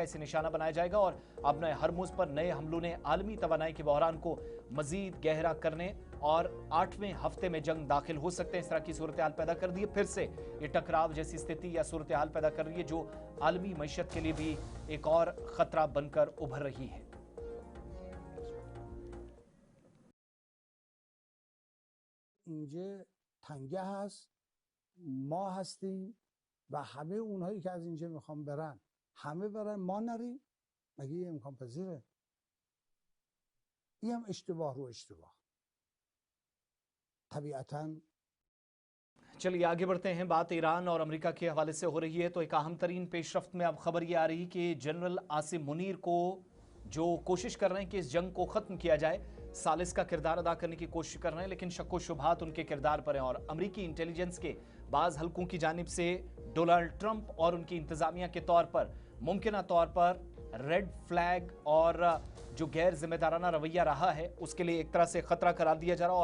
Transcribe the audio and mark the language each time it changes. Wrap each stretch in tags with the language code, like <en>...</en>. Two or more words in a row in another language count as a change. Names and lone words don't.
<ur>اسے نشانہ بنایا جائے گا اور آبنائے ہرمز پر نئے حملوں نے عالمی توانائی کے بحران کو مزید گہرا کرنے اور 8ویں ہفتے میں جنگ داخل ہو سکتے ہیں، اس طرح کی صورت حال پیدا کر دی ہے. پھر سے یہ ٹکراؤ جیسی استھتی یا صورت حال پیدا کر رہی ہے جو عالمی معیشت کے لیے بھی ایک اور خطرہ بن کر ابھر رہی ہے.</ur> <fa>اینجا تنگه هست، ما هستیم و همه اونهایی که از اینجا میخوان برن همه برن، ما نریم، مگه یه امکان پذیره؟ این هم اشتباه رو اشتباه طبیعتاً।</fa> <ur>چلیے آگے بڑھتے ہیں. بات ایران اور امریکہ کے حوالے سے ہو رہی ہے تو ایک اہم ترین پیشرفت میں اب خبر یہ آ رہی کہ جنرل عاصم منیر کو جو کوشش کر رہے ہیں کہ اس جنگ کو ختم کیا جائے، ثالث کا کردار ادا کرنے کی کوشش کر رہے ہیں، لیکن شکوک شبہات ان کے کردار پر ہیں اور امریکی انٹیلیجنس کے بعض حلقوں کی جانب سے ڈونلڈ ٹرمپ اور ان کی انتظامیہ کے طور پر ممکنہ طور پر</ur> <en>red flag</en> <ur>اور جو غیر ذمہ دارانہ رویہ رہا ہے اس کے لیے ایک طرح سے خطرہ قرار دیا جا رہا ہے.</ur>